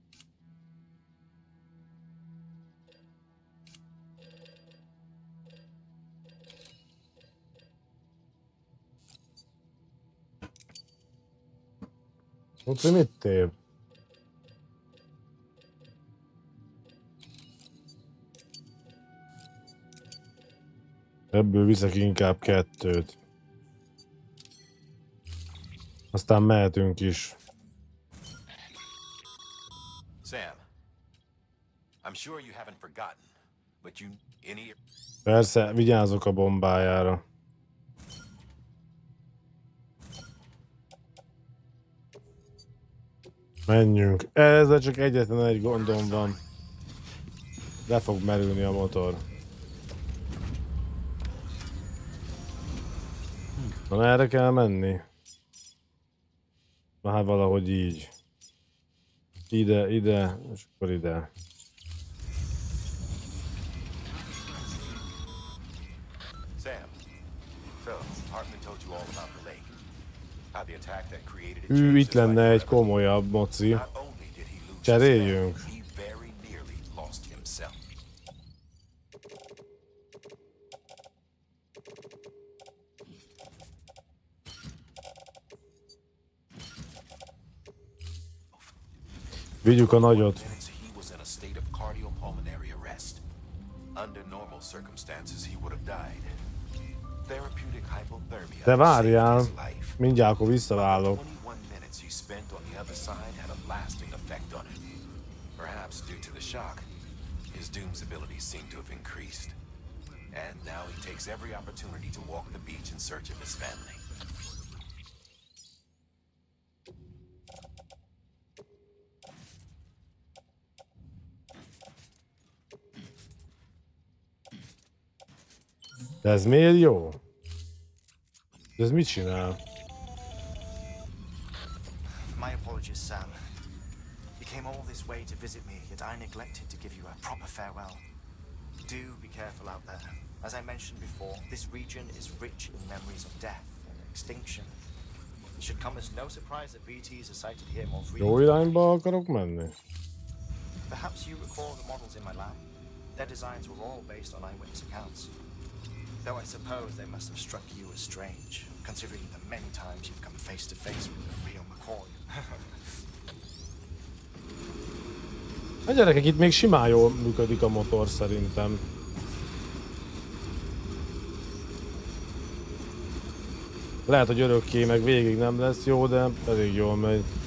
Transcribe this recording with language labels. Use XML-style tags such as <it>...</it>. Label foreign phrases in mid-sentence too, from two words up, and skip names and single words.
<hu>Ott mit tér? Ebből viszek inkább 2. Aztán mehetünk is.</hu> <en>Sam, I'm sure you haven't forgotten, but you any</en> <hu>Persze, vigyázok a bombájára. Menjünk. Ezzel csak egyetlen egy gondom van. Le fog merülni a motor. Na, erre kell menni. Na hát valahogy így. Ide, ide, és akkor ide.</hu> <en>Sam, so Hartman told you all about the lake. How the attack that created it</en> <hu>Itt lenne egy komolyabb moci.</hu> <en>Not only did he lose his</en> <hu>Cseréljünk.</hu> <en>family, he very nearly lost himself.</en> <hu>Vigyük a nagyot.</hu> <en>He was in a state of cardiopulmonary arrest. Under normal circumstances, he would have died. Therapeutic hypothermia</en> <hu>De várjál,</hu> <en>saved his life.</en> <hu>mindjárt akkor visszaválok.</hu> <en>21 minutes he spent on the other side had a lasting effect on him. Perhaps due to the shock, his doom's abilities seem to have increased. And now he takes every opportunity to walk the beach in search of his family.</en> <hu>De ez miért jó? De ez mit csinál?</hu> <en>My apologies, Sam. You came all this way to visit me, yet I neglected to give you a proper farewell. Do be careful out there. As I mentioned before, this region is rich in memories of death and extinction. It should come as no surprise that VTs are sighted here more</en> <hu>Jó</hu> <en>frequently.</en> <hu>irányba akarok menni?</hu> <en>Perhaps you recall the models in my lab. Their designs were all based on eyewitness accounts. Though I suppose they must have struck you as strange, considering the many times you've come face to face with the real McCoy.</en> <hu>A gyerekek, itt még simán jól működik a motor szerintem. Lehet, hogy örökké meg végig nem lesz jó, de elég jól megy.</hu>